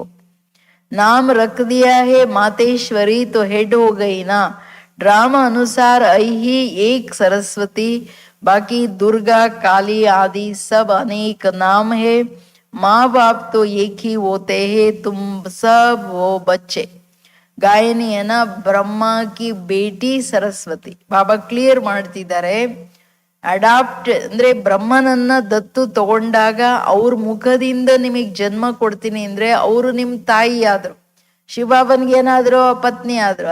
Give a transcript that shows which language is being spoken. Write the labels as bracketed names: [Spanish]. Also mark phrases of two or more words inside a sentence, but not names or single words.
[Hindi] नाम रख दिया है मातेश्वरी, तो हेड हो गई ना. ड्रामा अनुसार ही एक सरस्वती, बाकी दुर्गा काली आदि सब अनेक नाम है. माँ बाप तो एक ही होते हैं, तुम सब वो बच्चे. गायनियन ब्रह्म की बेटी सरस्वती. [Kannada] ಬಾಬಾ ಕ್ಲಿಯರ್ ಮಾಡ್ತಿದ್ದಾರೆ. ಅಡಾಪ್ಟ್ ಅಂದ್ರೆ ಬ್ರಹ್ಮನನ್ನ ದತ್ತು ತಗೊಂಡಾಗ ಅವ್ರ ಮುಖದಿಂದ ನಿಮಗ್ ಜನ್ಮ ಕೊಡ್ತೀನಿ ಅಂದ್ರೆ ಅವರು ನಿಮ್ ತಾಯಿ ಆದ್ರು. ಶಿವಬಾಬನ್ಗೆ ಏನಾದ್ರು ಪತ್ನಿ ಆದ್ರು.